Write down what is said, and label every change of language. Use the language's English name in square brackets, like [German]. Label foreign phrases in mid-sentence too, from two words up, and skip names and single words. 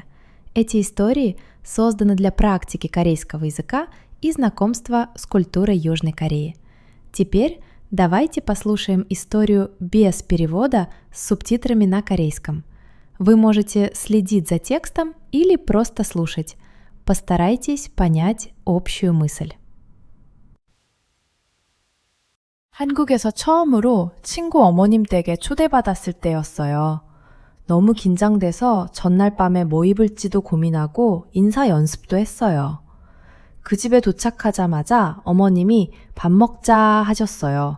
[Russian] Эти истории созданы для практики корейского языка и знакомства с культурой Южной Кореи. Теперь давайте послушаем историю без перевода с субтитрами на корейском. Вы можете следить за текстом или просто слушать. Постарайтесь понять общую мысль. [Korean] 한국에서 처음으로 친구 어머님 댁에 초대받았을 때였어요. 너무 긴장돼서 전날 밤에 뭐 입을지도 고민하고 인사 연습도 했어요. 그 집에 도착하자마자 어머님이 밥 먹자 하셨어요.